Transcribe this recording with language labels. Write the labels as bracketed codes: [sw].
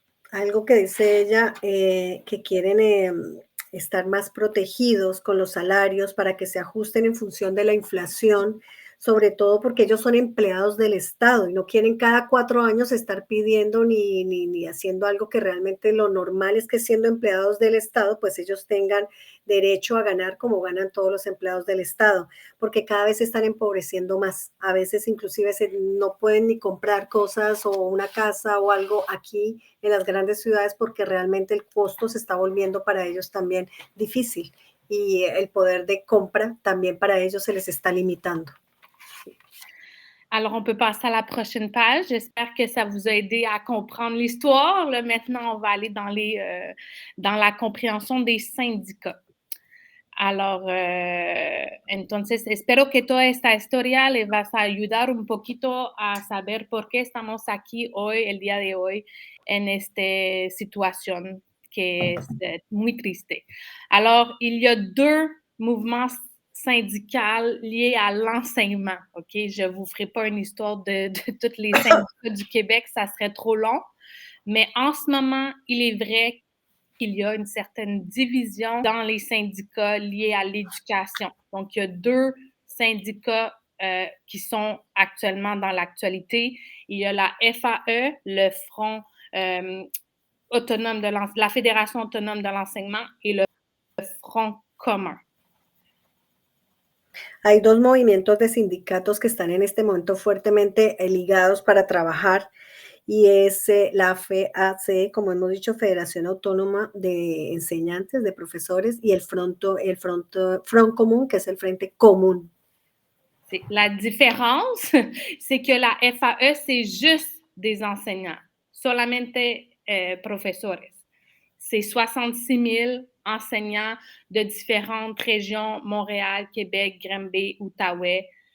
[es] Algo que dice ella, que quieren estar más protegidos con los salarios para que se ajusten en función de la inflación, sobre todo porque ellos son empleados del Estado y no quieren cada 4 años estar pidiendo ni haciendo algo que realmente lo normal es que siendo empleados del Estado, pues ellos tengan derecho a ganar como ganan todos los empleados del Estado, porque cada vez se están empobreciendo más. A veces inclusive no pueden ni comprar cosas o una casa o algo aquí en las grandes ciudades porque realmente el costo se está volviendo para ellos también difícil y el poder de compra también para ellos se les está limitando. [fr] Alors, on peut passer à la prochaine page. J'espère que ça vous a aidé à comprendre l'histoire. Là, maintenant, on va aller dans la compréhension des syndicats. [es] Alors, entonces, espero que toda esta historia les va a ayudar un poquito a saber por qué estamos aquí hoy, el día de hoy, en esta situación que es muy triste. [fr] Alors, il y a 2 mouvements syndicaux liés à l'enseignement, OK? Je ne vous ferai pas une histoire de tous les syndicats du Québec, ça serait trop long. Mais en ce moment, il est vrai qu'il y a une certaine division dans les syndicats liés à l'éducation. Donc, il y a 2 syndicats qui sont actuellement dans l'actualité. Il y a la FAE, le Front autonome la Fédération autonome de l'enseignement et le Front commun. [es] Hay 2 movimientos de sindicatos que están en este momento fuertemente ligados para trabajar y es la FAC, como hemos dicho, Federación Autónoma de Enseñantes, de Profesores, y el Front Común, que es el Frente Común. [fr] La différence, c'est que la FAE, c'est juste des enseignants, [es] solamente profesores. [fr] C'est 66 000 enseignants de différentes régions, Montréal, Québec, Granby, Outaouais.